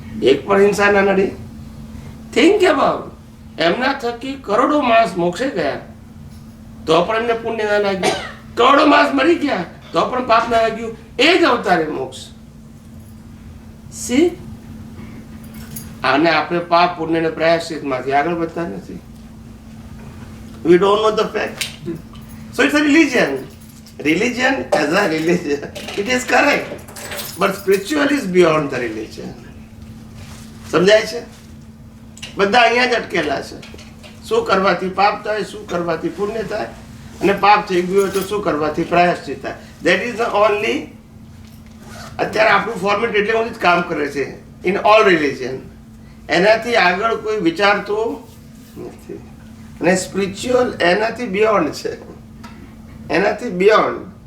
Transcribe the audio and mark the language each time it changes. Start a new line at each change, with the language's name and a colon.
Gujarati: એક પણ હિંસા ના નડી.
English: Think about.
Gujarati: એમના થકી કરોડો માણસ મોક્ષે ગયા તો પણ એમને પુણ્ય ના લાગ્યું. કરોડો માણસ મરી ગયા તો પણ પાપ ના લાગ્યું. એ જ અવતારે મોક્ષ. સી, આને આપણે પાપ પુણ્ય ને પ્રાયશ્ચિત માંથી આગળ વધતા નથી.
English: We don't know the fact. So it's a religion. Religion as a religion, it is correct. But spiritual is beyond the religion.
Gujarati: સમજાય છે? બધા અહીંયા જ અટકેલા છે. શું કરવાથી પાપ થાય, શું કરવાથી પુણ્ય થાય, અને પાપ થઈ ગયું હોય તો શું કરવાથી પ્રાયશ્ચિત થાય.
English: That is the only.
Gujarati: અત્યારે આપણું ફોર્મેટ એટલે બધું જ કામ કરે છે
English: In all religion.
Gujarati: એનાથી આગળ કોઈ વિચારતું નથી. અને સ્પિરિચ્યુઅલ એનાથી બિયોન્ડ છે. એનાથી બિયોન્ડ.